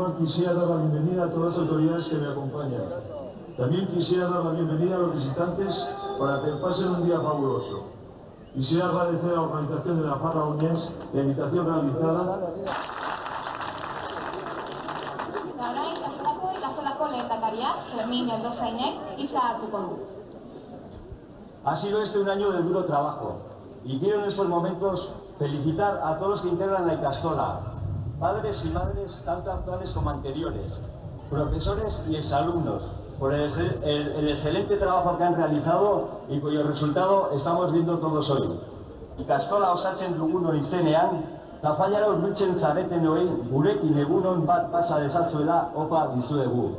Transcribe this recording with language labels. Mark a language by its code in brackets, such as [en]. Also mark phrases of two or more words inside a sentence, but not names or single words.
[es] quisiera dar la bienvenida a todas las autoridades que me acompañan. También quisiera dar la bienvenida a los visitantes para que pasen un día fabuloso. Quisiera agradecer a la organización de la Farra Oñez la invitación realizada. [eu] Orain, kasurako ikasolako lehendakariak, Fermin Erdozainek, hitza hartuko du. [es] Ha sido este un año de duro trabajo y quiero en estos momentos felicitar a todos los que integran la Ikastola, padres y madres tanto actuales como anteriores, profesores y exalumnos, por el excelente trabajo que han realizado y cuyo resultado estamos viendo todos hoy. [eu] Ikastola osatzen dugun izenean, tafallara hurbiltzen zaretenoi gurekin egunon bat pasa dezazuela opa dizuegu.